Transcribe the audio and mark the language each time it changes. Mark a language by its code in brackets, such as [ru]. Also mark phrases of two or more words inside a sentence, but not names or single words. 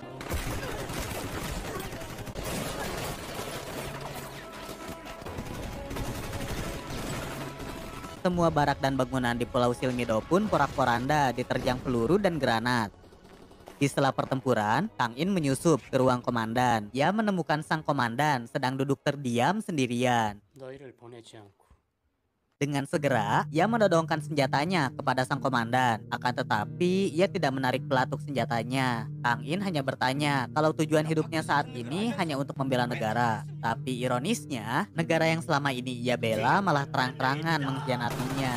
[id] Semua barak dan bangunan di Pulau Silmido pun porak-poranda diterjang peluru dan granat. Di sela pertempuran, Kang In menyusup ke ruang komandan. Ia menemukan sang komandan sedang duduk terdiam sendirian. [ko] 너희를 보내지 않고 [id] Dengan segera, ia menodongkan senjatanya kepada sang komandan. Akan tetapi, ia tidak menarik pelatuk senjatanya. Kang In hanya bertanya kalau tujuan hidupnya saat ini hanya untuk membela negara. Tapi ironisnya, negara yang selama ini ia bela malah terang-terangan mengkhianatinya.